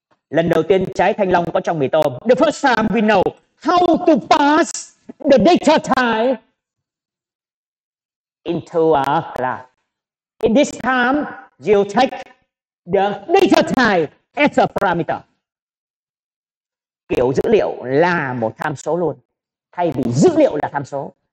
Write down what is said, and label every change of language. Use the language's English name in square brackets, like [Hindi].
[Vietnamese] Lần đầu tiên trái thanh long có trong mì tôm. [English] The first time we know how to pass the data type into a class. In this time, you take the data type as a parameter. [Vietnamese] Kiểu dữ liệu là một tham số luôn, thay vì dữ liệu là tham số.